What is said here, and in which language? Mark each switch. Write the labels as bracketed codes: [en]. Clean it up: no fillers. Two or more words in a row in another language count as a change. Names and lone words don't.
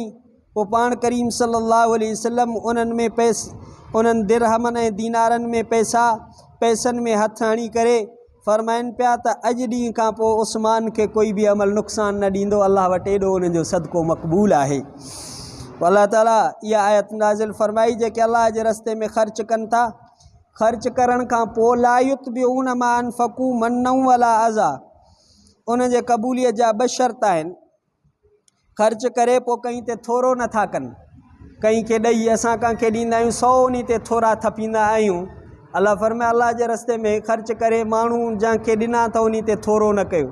[sd] पोइ पाण करीम [ar] صلى الله عليه وسلم [sd] उन्हनि दिरहमनि ऐं दीनारनि में पैसनि में हथ हणी करे फ़रमाइनि पिया त अॼु ॾींहं खां पोइ उस्मान खे कोई बि अमल नुक़सान न ॾींदो, अल्लाह वटि एॾो उनजो सदको मक़बूल आहे। अल्लाह ताला इहा आयत नाज़िल फ़रमाई जेके अल्लाह जे रस्ते में ख़र्च कनि था, ख़र्च करण खां पोइ [ar] لا يتبعون ما أنفقوا منا ولا أذى, [sd] उन जे क़बूलियत जा 2 शर्त आहिनि। ख़र्च करे पोइ कहीं ते थोरो नथा कनि, कंहिंखे ॾेई असां कंहिंखे ॾींदा आहियूं 100 उन ते थोरा थपींदा आहियूं। अलाह फरमाए अलाह जे रस्ते में ख़र्च करे माण्हू जंहिंखे ॾिना त उन ते थोरो न कयो।